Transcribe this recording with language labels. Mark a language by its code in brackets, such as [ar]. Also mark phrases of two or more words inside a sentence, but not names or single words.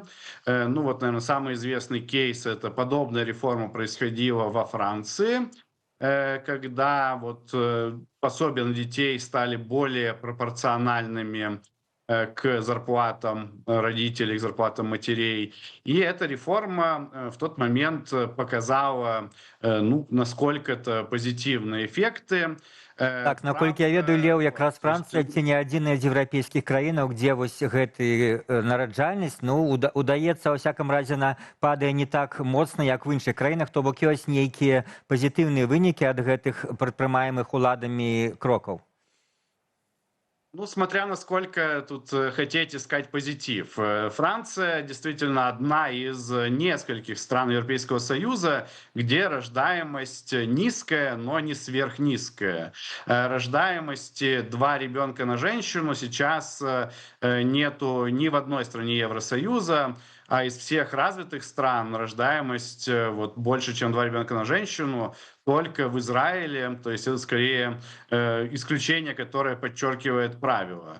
[ru] Ну вот, наверное, самый известный кейс — это подобная реформа происходила во Франции, когда вот пособия на детей стали более пропорциональными к зарплатам родителей, к зарплатам матерей. И эта реформа в тот момент показала, ну, насколько-то позитивные эффекты. [be] Так, наколькі я ведаю, Леў, якраз Францыя ці не адзіная з еўрапейскіх краінаў, дзе вось гэты нараджальнасць, ну, удаецца, [ru] во всяком разе, [be] падае не так моцна, як в іншых краінах, то бок ёсць нейкія пазітыўныя вынікі ад гэтых прадпрымаемых уладамі крокаў. [ru] Ну, смотря насколько тут хотеть искать позитив. Франция действительно одна из нескольких стран Европейского Союза, где рождаемость низкая, но не сверхнизкая. Рождаемости 2 ребенка на женщину сейчас нету ни в одной стране Евросоюза, а из всех развитых стран рождаемость вот, больше, чем 2 ребенка на женщину, только в Израиле, то есть это скорее исключение, которое подчеркивает правило.